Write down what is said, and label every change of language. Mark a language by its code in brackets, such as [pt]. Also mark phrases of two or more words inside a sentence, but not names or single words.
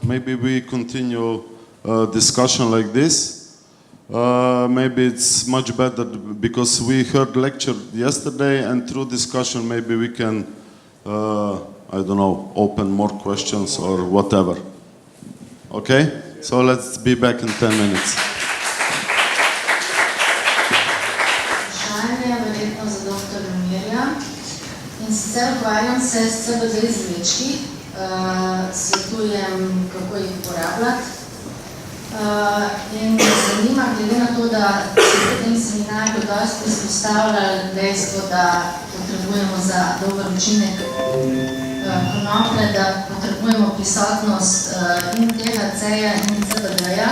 [en] Maybe we continue discussion like this. Maybe it's much better because we heard lecture yesterday, and through discussion maybe we can, I don't know, open more questions or whatever. Okay? So let's be back in 10 minutes. [sl] In sicer ukvarjam se s CBD izvlečki, svetujem, kako jih uporabljati. In me zanima, glede na to, da se v tem seminarju dosti izpostavljali dejstvo, da potrebujemo za dober učinek konoplje, da potrebujemo prisotnost in THC-ja in CBD-ja.